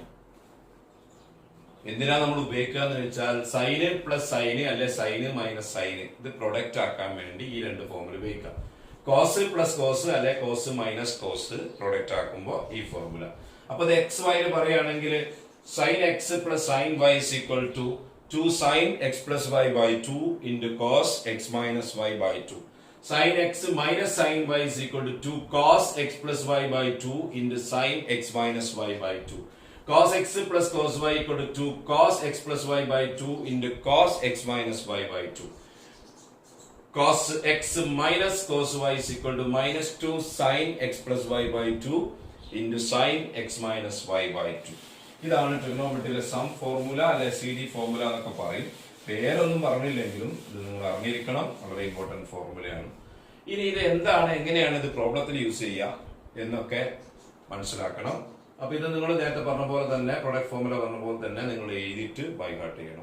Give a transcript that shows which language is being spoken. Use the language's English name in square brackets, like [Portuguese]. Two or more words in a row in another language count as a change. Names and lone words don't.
[Malayalam] എന്തിനാ നമ്മൾ ഉപയോഗിക്കുക എന്ന് വെച്ചാൽ [English] sine plus sine [Malayalam] അല്ലെ [English] sine minus sine [Malayalam] ഇത് പ്രൊഡക്റ്റ് ആക്കാൻ വേണ്ടി ഈ 2 ഫോർമുല ഉപയോഗിക്കാം. [English] cos plus cos [Malayalam] അല്ലെ [English] cos minus cos product [Malayalam] ആക്കുമ്പോൾ ഈ ഫോർമുല. അപ്പൊ ഇത് എക്സ് വൈന് പറയുകയാണെങ്കിൽ [English] sine x plus sine y is equal to 2 sine x plus y by 2 into cos x minus y by 2 ഇൻറ്റു കോസ് എക്സ് മൈനസ് വൈ ബൈ 2. Sin x minus sin y is equal to 2 cos x plus y by 2 into sin x minus y by 2. cos x plus cos y equal to 2 cos x plus y by 2 into cos x minus y by 2. Cos x minus cos y is equal to minus 2 sin x plus y by 2 into sin x minus y by 2. [Malayalam] ഇതാണ് ട്രിഗണോമെട്രിയിലെ [English] sum formula [Malayalam] അല്ലെ [English] C D formula [Malayalam] എന്നൊക്കെ പറയും. പേരൊന്നും പറഞ്ഞില്ലെങ്കിലും ഇത് നിങ്ങൾ അറിഞ്ഞിരിക്കണം, വളരെ ഇമ്പോർട്ടന്റ് ഫോർമുലയാണ്. ഇനി ഇത് എന്താണ്, എങ്ങനെയാണ് ഇത് പ്രോബ്ലത്തിൽ യൂസ് ചെയ്യുക എന്നൊക്കെ മനസ്സിലാക്കണം. അപ്പൊ ഇത് നിങ്ങൾ നേരത്തെ പറഞ്ഞ പോലെ തന്നെ [English] product formula [Malayalam] പറഞ്ഞ പോലെ തന്നെ നിങ്ങൾ എഴുതിയിട്ട് [English] by heart [Malayalam] ചെയ്യണം.